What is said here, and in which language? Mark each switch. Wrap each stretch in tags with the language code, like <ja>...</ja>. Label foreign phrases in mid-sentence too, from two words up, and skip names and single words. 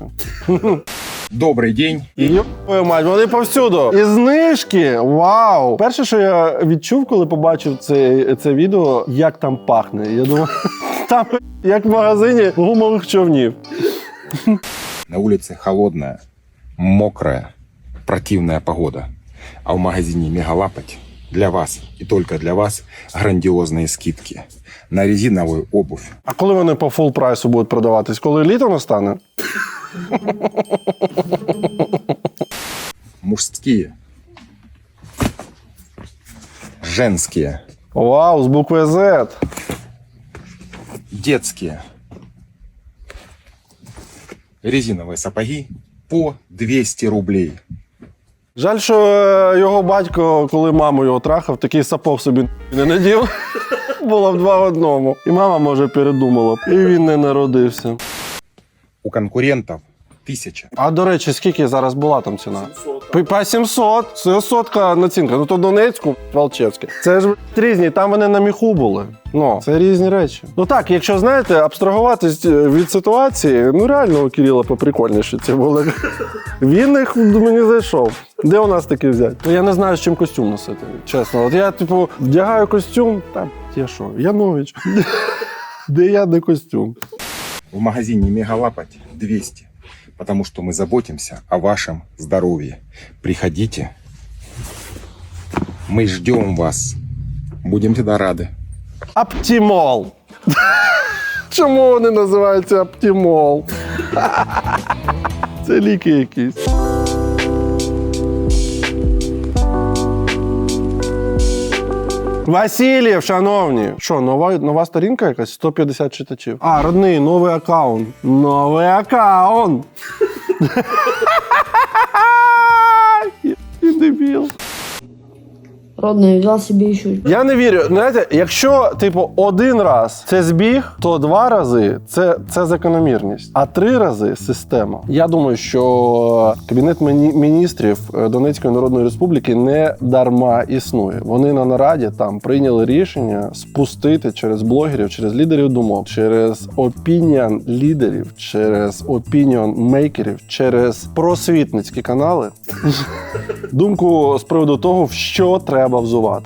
<uk>Добрий день. Йо-моє мать, вони повсюду. І знижки, вау. Перше, що я відчув, коли побачив це відео, як там пахне. Я думаю, там як в магазині гумових човнів.</uk> <ru>На улице холодная, мокрая, противная погода. А в магазине «Мегалапать» для вас и только для вас грандиозные скидки на резиновую обувь.</ru> <uk>А коли вони по фул прайсу будуть продаватись? Коли літо настане?</uk> <ru>Мужские, женские,</ru> <uk>Вау, з букви Z.</uk> <ru>детские, резиновые сапоги по 200 рублей.</ru> <uk>Жаль, що його батько, коли маму його трахав, такий сапог собі не надів. Було в 2 в 1. І мама, може, передумала б. І він не народився. У конкурентов 1000. А, до речі, скільки зараз була там ціна? 700. По 700. Це сотка націнка. Ну, то Донецьку, Волчевське. Це ж різні, там вони на міху були. Ну, це різні речі. Ну так, якщо, знаєте, абстрагуватись від ситуації, ну реально у Кирила поприкольніше ці були. Він їх мені зайшов. Де у нас таке взяти? Ну, я не знаю, з чим костюм носити, чесно. От я, вдягаю костюм, та я що, Янович. Де я, де костюм?</uk> <ru>В магазине «Мегалапать» 200. Потому что мы заботимся о вашем здоровье. Приходите. Мы ждем вас. Будем всегда рады. Оптимол.</ru> <uk>Чому вони називаються Оптимол? Це ліки якісь. Васильєв, шановні. Що, нова сторінка якась? 150 читачів. А, родний, новий аккаунт. Новий аккаунт. Ти дебіл.</uk> <ru>Родной, взял себе еще.</ru> <uk>Я не вірю. Знаєте, якщо, типу, один раз це збіг, то 2 рази це закономірність, а 3 рази система. Я думаю, що Кабінет міністрів Донецької Народної Республіки не дарма існує. Вони на нараді там прийняли рішення спустити через блогерів, через лідерів думок, через опініон лідерів, через опініон мейкерів, через просвітницькі канали думку з приводу того, в що треба взувати.</uk>